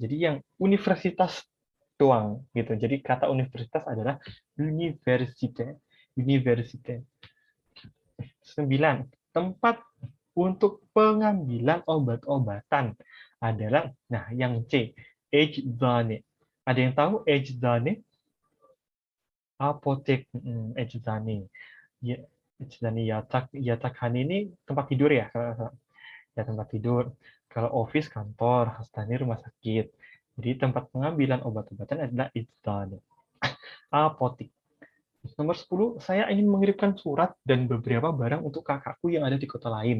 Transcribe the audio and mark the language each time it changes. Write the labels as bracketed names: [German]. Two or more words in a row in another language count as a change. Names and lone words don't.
[Indonesian] Jadi yang universitas doang gitu. Jadi kata universitas adalah universite. Universite. 9. Tempat untuk pengambilan obat-obatan adalah yang C, eczane. Ada yang tahu eczane? Apotek, eczane. Ya, [Turkish] eczane yatakhane [Indonesian] ini tempat tidur ya, ya tempat tidur. Kalau office kantor, hastane rumah sakit. Jadi tempat pengambilan obat-obatan adalah eczane. Apotek. Nomor 10, saya ingin mengirimkan surat dan beberapa barang untuk kakakku yang ada di kota lain.